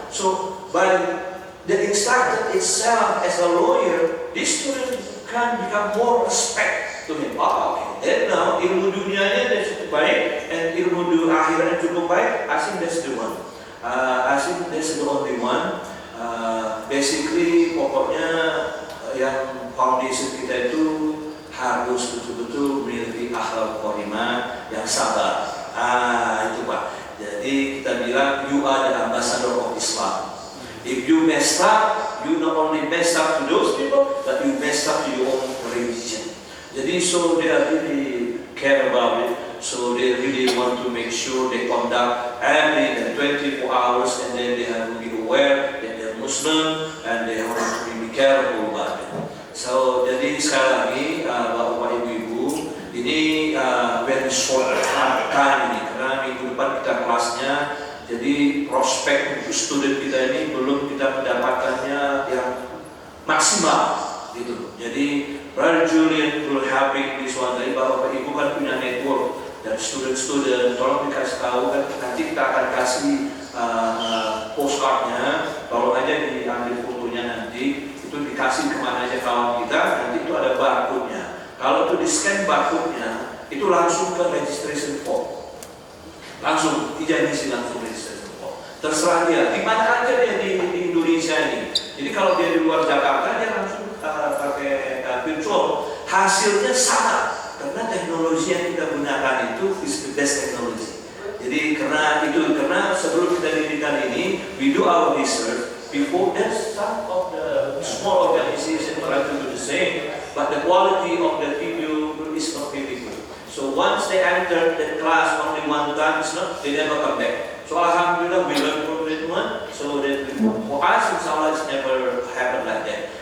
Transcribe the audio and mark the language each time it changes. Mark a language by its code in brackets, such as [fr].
[en] So by the instructor itself as a lawyer, this student can become more respect to him. Oh, okay. And now [id] ilmu dunianya dia cukup baik, [en] and [id] ilmu akhiratnya cukup baik. [en] I think that's the one. I think that's the only one. [id] Basically, pokoknya yang foundation kita itu harus betul-betul memiliki akhlak karimah yang sabar. Itu Pak. Jadi kita bilang [en] you are the ambassador of Islam. If you mess up, you not only mess up to those people, but you mess up to your own religion. [id] Jadi [en] so they really care about it. So they really want to make sure they conduct every 24 hours, and then they have to be aware that they're Muslim and they have to be careful about it. [id] So jadi sekali lagi Bapak Ibu, ini [en] very short time [id] ini karena minggu depan kita kelasnya. Jadi prospek untuk student kita ini belum kita mendapatkannya yang maksimal gitu. [en] Jadi Brother Julian will helping this one. [id] Dari Bapak Ibu kan punya network dan student, tolong dikasih tahu kan, nanti kita akan kasih postcardnya, tolong aja diambil fotonya nanti, itu dikasih kemana aja kawan kita, nanti itu ada barcode-nya. Kalau itu di scan barcode-nya, itu langsung ke registration form. Langsung, tidak diisi langsung registration form. Terserah dia, di mana aja dia di Indonesia ini. Jadi kalau dia di luar Jakarta, dia langsung pakai virtual. Hasilnya sama, karena teknologi yang kita gunakan itu [en] is the best technology. [id] Jadi karena sebelum kita dirikan ini, [en] we do our research, before, there's some of the small organizations try to do the same, but the quality of the video is not very good. So once they enter the class only one time, it's not, they never come back. So alhamdulillah, we learn from that one. So that for us, inshallah, it's never happened like that.